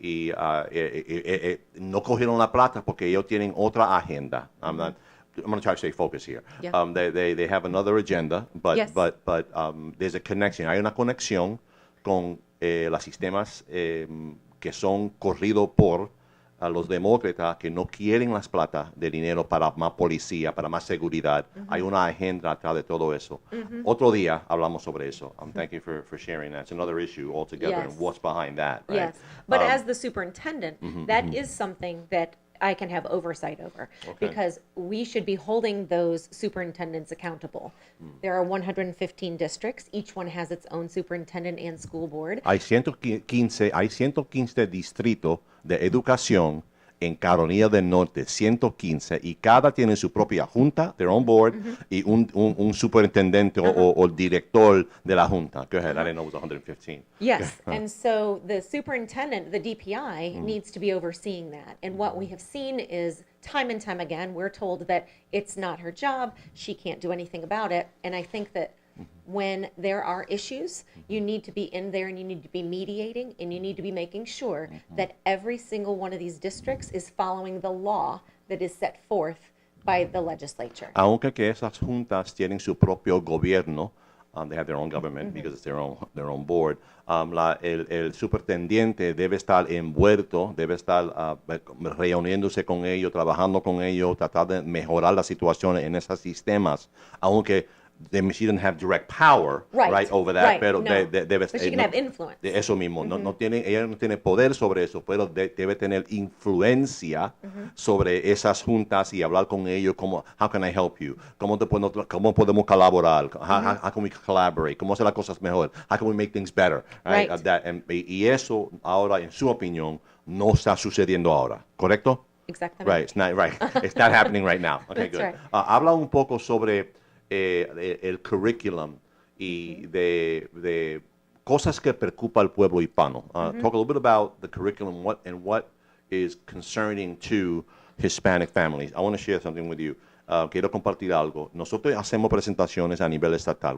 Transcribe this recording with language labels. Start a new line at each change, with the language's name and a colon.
Spanish: No cogieron la plata porque ellos tienen otra agenda.
English: I'm going to try to stay focused here. They have another agenda, but there's a connection.
Spanish: Hay una conexión con los sistemas que son corridos por los demócratas, que no quieren las plata de dinero para más policía, para más seguridad. Hay una agenda atrás de todo eso. Otro día hablamos sobre eso.
English: Thank you for sharing that. It's another issue altogether, and what's behind that. Right? Yes, but as the superintendent, that is something that I can have oversight over, because we should be holding those superintendents accountable. There are 115 districts. Each one has its own superintendent and school board.
Spanish: Hay 115 distritos de educación en Carolina del Norte, 115, y cada tiene su propia junta,
English: their own board,
Spanish: y un superintendente o director de la junta.
English: Go ahead, I didn't know it was 115. Yes, and so the superintendent, the DPI, needs to be overseeing that. And what we have seen is, time and time again, we're told that it's not her job, she can't do anything about it, and I think that when there are issues, you need to be in there and you need to be mediating, and you need to be making sure that every single one of these districts is following the law that is set forth by the legislature.
Spanish: Aunque que esas juntas tienen su propio gobierno,
English: they have their own government because it's their own board.
Spanish: El superintendente debe estar envuelto, debe estar reuniéndose con ellos, trabajando con ellos, tratar de mejorar la situación en esos sistemas, aunque
English: she doesn't have direct power over that,
Spanish: pero debe,
English: but she can have influence.
Spanish: Eso mismo, ella no tiene poder sobre eso, pero debe tener influencia sobre esas juntas y hablar con ellos como,
English: how can I help you?
Spanish: ¿Cómo podemos colaborar?
English: How can we collaborate?
Spanish: ¿Cómo hacer las cosas mejor?
English: How can we make things better? Right?
Spanish: Y eso ahora, en su opinión, no está sucediendo ahora, ¿correcto? Exactamente.
English: Right, it's not happening right now. Okay, That's good. right.
Spanish: Habla un poco sobre el curriculum y de cosas que preocupa al pueblo hispano.
English: Talk a little bit about the curriculum and what is concerning to Hispanic families. I want to share something with you.
Spanish: Quiero compartir algo. Nosotros hacemos presentaciones a nivel estatal.